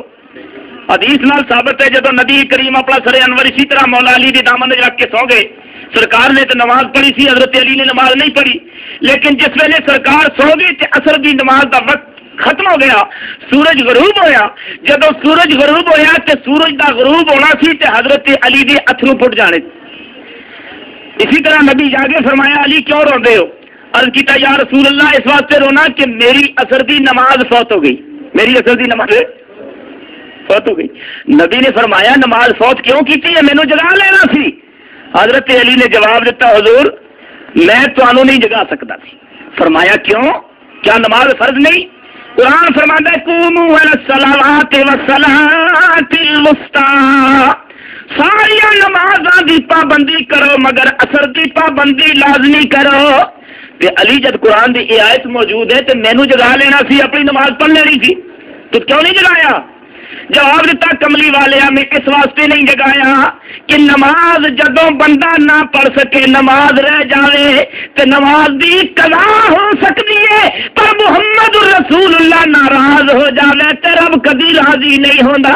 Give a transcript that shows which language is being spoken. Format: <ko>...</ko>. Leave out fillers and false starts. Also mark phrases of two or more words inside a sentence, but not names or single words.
<pa>حدیث نال ثابت ہے جب نبی کریم اپنا سر انور اسی طرح مولا علی دی دامن رکھ کے سو گئے. سرکار نے تو نماز پڑھی سی حضرت علی نے نماز نہیں پڑھی لیکن جس ویلے سرکار سو گئے تے عصر دی نماز دا وقت ختم ہو گیا. سورج غروب ہویا. جب سورج غروب ہویا تے سورج دا غروب ہونا سی تے حضرت علی دے اتھرو پھٹ جانے. اسی طرح نبی جاگے فرمایا علی کیوں رو دے ہو. عرض کیتا یا رسول اللہ اس واسطے رونا کہ میری عصر دی نماز فوت ہو گئی. میری عصر دی نماز فوت ہو گئی. نبی نے فرمایا نماز فوت کیوں کیتی ہے مینوں جگا لینا سی. حضرت علی نے جواب دیتا حضور میں تانوں نہیں جگا سکتا سی. فرمایا کیوں کیا نماز فرض نہیں.</pa> <ur>قرآن فرماتا ہے</ur> <ar>قوموا الی الصلاۃ والصلاۃ الوسطیٰ</ar> <pa>ساری نمازاں دی پابندی کرو مگر عصر دی پابندی لازمی کرو. تے علی جد قرآن دی یہ آیت موجود ہے تے مینوں جگا لینا سی، اپنی نماز پڑھ لینی سی، تو کیوں نہیں جگایا؟ جواب دیتا کملی والے میں اس واسطے نہیں جگایا کہ نماز جدوں بندہ نہ پڑھ سکے، نماز رہ جاوے تے نماز دی قضا ہو سکتی ہے، پر محمد رسول اللہ ناراض ہو جاوے تے رب کبھی راضی نہیں ہوندا۔</pa>